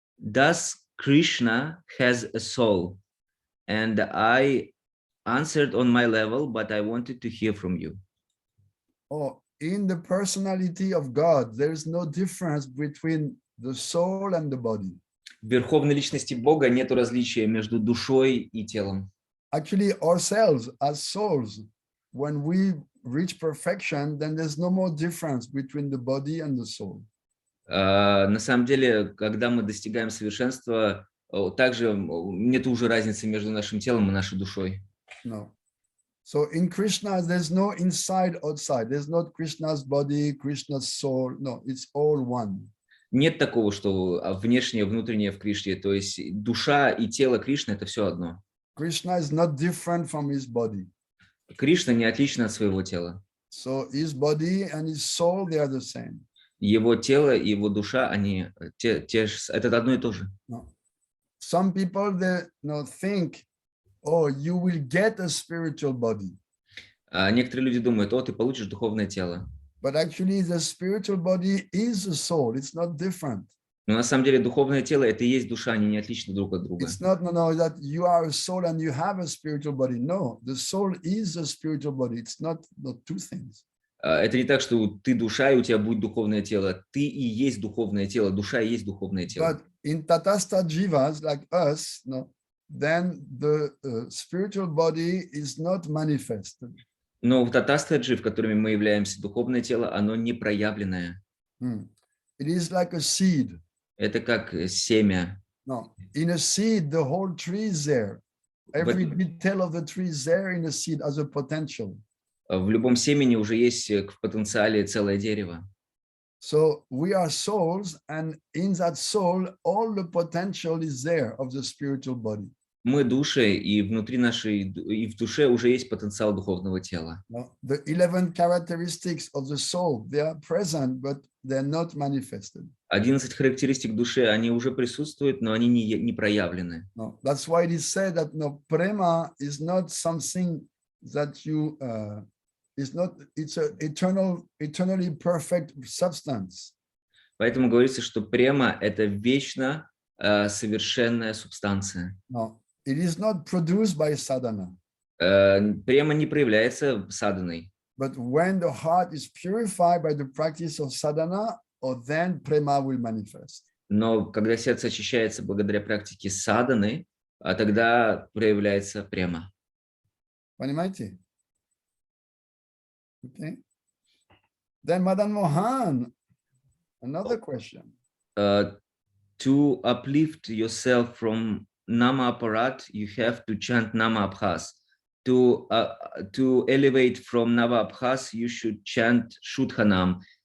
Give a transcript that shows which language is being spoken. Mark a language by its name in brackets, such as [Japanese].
[English] Does Krishna has a soul? And I answered on my level, but I wanted to hear from you. In the personality of God, there is no difference between the soul and the body. [Russian] В верховной личности Бога нету различия между душой и телом. [English] Actually, ourselves as souls, when we reach perfection, then there's no more difference between the body and the soul. [Russian] На самом деле, когда мы достигаем совершенства, также нет уже разницы между нашим телом и нашей душой. [English] No. So in Krishna, there's no inside, outside. There's not Krishna's body, Krishna's soul. No, it's all one. [Russian] Нет такого, что внешнее, внутреннее в Кришне. То есть душа и тело Кришны – это все одно. [English] Krishna is not different from his body. [Russian] Кришна не отлична от своего тела. [English] So his body and his soul, they are the same. [Russian] Его тело и его душа, они это одно и то же. [English] No. Some people, they think, you will get a spiritual body. [Russian] Некоторые люди думают, ты получишь духовное тело. [English] But actually, the spiritual body is a soul. It's not different. [Russian] Но на самом деле духовное тело – это и есть душа, они не отличны друг от друга. [English] It's not that you are a soul and you have a spiritual body. No, the soul is a spiritual body. It's not two things. [Russian] Это не так, что ты душа, и у тебя будет духовное тело. Ты и есть духовное тело, душа и есть духовное тело. [English] But in Tatastha Jivas, like us, then the spiritual body is not manifested. [Russian] Но в татастха-джив, которыми мы являемся, духовное тело, оно не проявленное. [English] It is like a seed. [Russian] Это как семя. [English] No, in a seed, the whole tree is there. Every detail of the tree is there in a seed as a potential. [Russian] В любом семени уже есть в потенциале целое дерево. [English] So we are souls, and in that soul, all the potential is there of the spiritual body. [Russian] Мы души, и внутри нашей, и в душе уже есть потенциал духовного тела. [English] The 11 characteristics of the soul, they are present, but they're not manifested. [Russian] 11 характеристик души, они уже присутствуют, но они не проявлены. [English] No, that's why it is said that prema is not something that you it's an eternally perfect substance. [Russian] Поэтому говорится, что према – это вечно совершенная субстанция. [English] No, it is not produced by sadhana. [Russian] Према не проявляется саданой. [English] But when the heart is purified by the practice of sadhana, then prema will manifest. [Russian] Но когда сердце очищается благодаря практике садханы, тогда проявляется према. Понимаете? [English] Okay. Then Madan Mohan, another question. To uplift yourself from nama aparat, you have to chant nama abhas. To elevate from nama abhas, you should chant Shuddhanam.